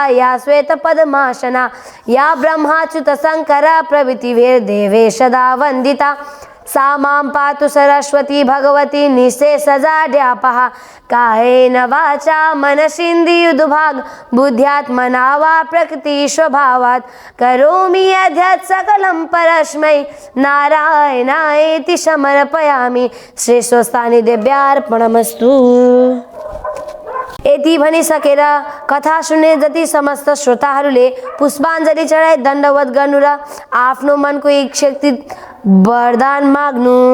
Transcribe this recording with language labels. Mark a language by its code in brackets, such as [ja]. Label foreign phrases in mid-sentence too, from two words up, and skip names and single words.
[sa] या श्वेत पद्मासना या ब्रह्माच्युत शंकरा प्रभृति वीर देवे सदा वंदिता सा मां पातु सरस्वती भगवती निःशेषजाड्यापहा कायेन वाचा मनसीन्द्रियदुभाग बुद्ध्यात्मना वा प्रकृति स्वभावात् करोमि यद्यत् सकलं परस्मै नारायणायेति समर्पयामि। श्री स्वस्तानी देव्यार्पणमस्तु। [ne] यति भनिसकेर कथा सुन्ने जति समस्त श्रोताहरूले पुष्पाञ्जली चढाई दण्डवत गर्नु र आफ्नो मनको इच्छा वरदान माग्नु।